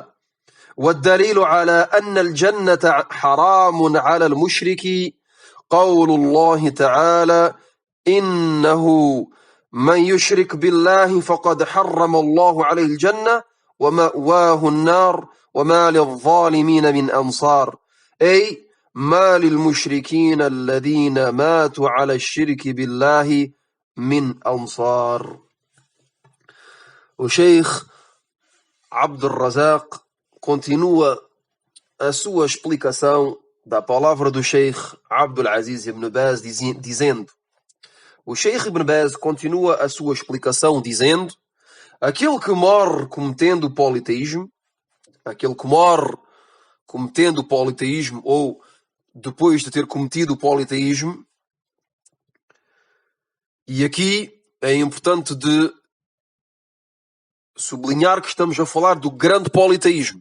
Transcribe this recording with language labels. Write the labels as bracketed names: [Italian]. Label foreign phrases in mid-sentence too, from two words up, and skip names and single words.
[Arabic] والدليل على أن الجنة حرام على المشرك قول الله تعالى إنه من يشرك بالله فقد حرم الله عليه الجنة ومأواه النار وما للظالمين من أنصار، أي ما للمشركين الذين ماتوا على الشرك بالله من أنصار. [Portuguese] O Sheikh Abdul Razak continua a sua explicação da palavra do Sheikh Abdul Aziz Ibn Baz dizendo: o Sheikh Ibn Baz continua a sua explicação dizendo: aquele que morre cometendo politeísmo, aquele que morre cometendo politeísmo ou depois de ter cometido o politeísmo, e aqui é importante de sublinhar que estamos a falar do grande politeísmo.